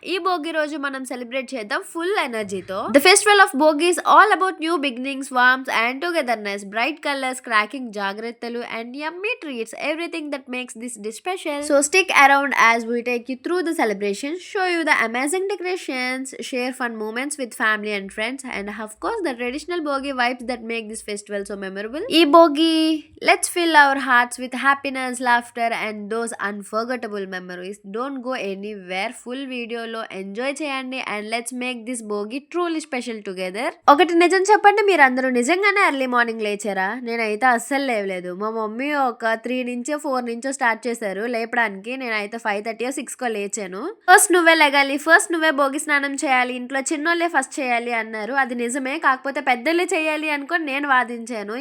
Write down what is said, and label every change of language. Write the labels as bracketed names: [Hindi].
[Telugu] ఈ భోగి రోజు మనం సెలబ్రేట్ చేద్దాం ఫుల్ ఎనర్జీతో. [English] The festival of Bhogi is all about new beginnings, warmth and togetherness, bright colours, cracking జాగ్రత్తలు and yummy treats, everything that makes this dish special. So stick around as we take you through the celebrations, show you the amazing decorations, share fun moments with family and friends, and of course the traditional Bogi vibes that make this festival so memorable. E Bogi, let's fill our hearts with happiness, laughter and those unforgettable memories. Don't go anywhere. [Telugu] Full video lo enjoy cheyandi [English] and let's make this Bogi truly special together. [Telugu] ఒకటి నిజం చెప్పండి, మీరు అందరూ నిజంగానే early morning లేచారా? నేనైతే అస్సలు లేవలేదు. మా మమ్మీ ఒక 3 నుంచో 4 నుంచో స్టార్ట్ చేశారు లేపడానికి. నేనైతే 5:30 6కో లేచాను. ఫస్ట్ నువ్వే లెగాలి, ఫస్ట్ నువ్వే భోగి స్నానం చేయాలి, ఇంట్లో చిన్నోళ్ళే ఫస్ట్ చేయాలి అన్నారు. అది నిజమే, కాకపోతే పెద్దలే చేయాలి అనుకొని నేను వాదించాను.